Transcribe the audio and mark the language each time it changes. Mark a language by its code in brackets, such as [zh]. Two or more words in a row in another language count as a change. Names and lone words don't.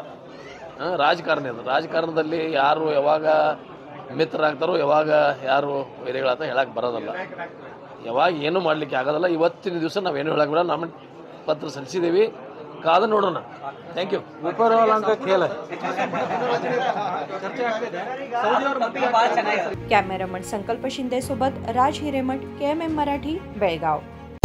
[kn] ರಾಜಕಾರಣ ಇದು. ರಾಜಕಾರಣದಲ್ಲಿ ಯಾರು ಯಾವಾಗ ಮಿತ್ರರಾಗ್ತಾರೋ, ಯಾವಾಗ ಯಾರು ವೈರಿಗಳಾಗ್ತಾ ಹೇಳಕ್ಕೆ ಬರೋದಲ್ಲ. ಯಾವಾಗ ಏನೂ ಮಾಡಲಿಕ್ಕೆ ಆಗೋದಲ್ಲ. ಇವತ್ತಿನ ದಿವಸ ನಾವೇನು ಹೇಳಕ್ಕೆ ಬರಲ್ಲ. ನಮ್ಮ ಪತ್ರ ಸಲ್ಲಿಸಿದ್ದೀವಿ, ಕಾದ ನೋಡೋಣ. [en] thank you. [mr] कॅमेरामन संकल्प शिंदे सोबत राज हिरेमठ, KMM मराठी, बेळगाव.